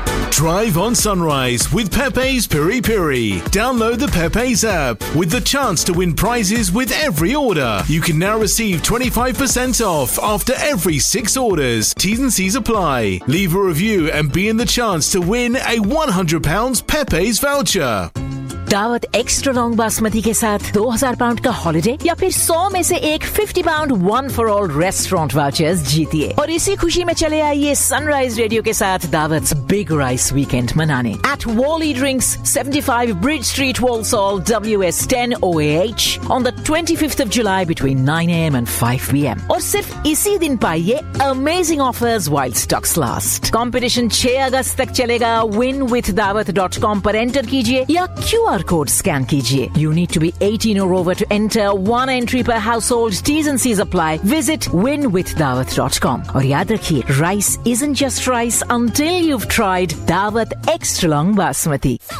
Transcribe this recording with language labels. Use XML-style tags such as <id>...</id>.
<en>Drive on Sunrise with Pepe's Piri Piri. Download the Pepe's app with the chance to win prizes with every order. You can now receive 25% off after every 6 orders. T's and C's apply. Leave a review and be in the chance to win a £100 Pepe's voucher.</en> <hi>दावत extra long basmati के साथ £2,000 का holiday या फिर 100 में से एक £50 one for all restaurant vouchers जीतिए और इसी खुशी में चले आइए सनराइज रेडियो के साथ दावत बिग राइस वीकेंड मनाने eight volley drinks 75 bridge street Walsall WS10OAH</hi> <en>on the 25th of July between 9 AM and 5 PM</en> <hi>और सिर्फ इसी दिन पाइए</hi> <en>Amazing offers while stocks last.</en> <hi>Competition 6 अगस्त तक चलेगा. winwithdawat.com पर एंटर कीजिए या QR code scan kijiye.</hi> <en>You need to be 18 or over to enter. One entry per household. T's and C's apply. Visit winwithdawat.com.</en> <hi>Aur yaad rakhiye,</hi> <en>rice isn't just rice until you've tried Dawat Extra Long Basmati.</en>